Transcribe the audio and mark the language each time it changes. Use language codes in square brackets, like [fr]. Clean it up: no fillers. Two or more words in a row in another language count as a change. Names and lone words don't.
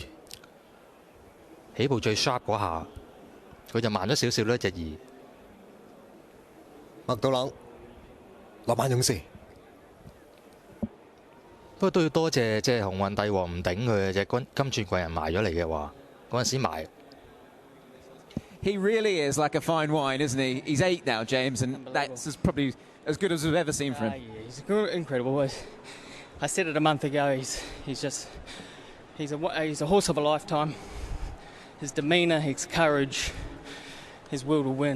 [yue] 起步最 sharp 嗰下，佢就慢咗少少啦，隻2。麥道朗，浪漫勇士。不過都要多謝即係鴻運帝王唔頂佢嘅啫，金鑽貴人埋咗嚟嘅話，嗰陣時埋。 [en] He really is like a fine wine, isn't he? He's 8 now, James, and that's probably as good as we've ever seen from him. Yeah, he's good, incredible. I said it a month ago. He's a horse of a lifetime. His demeanour, his courage, his will to win.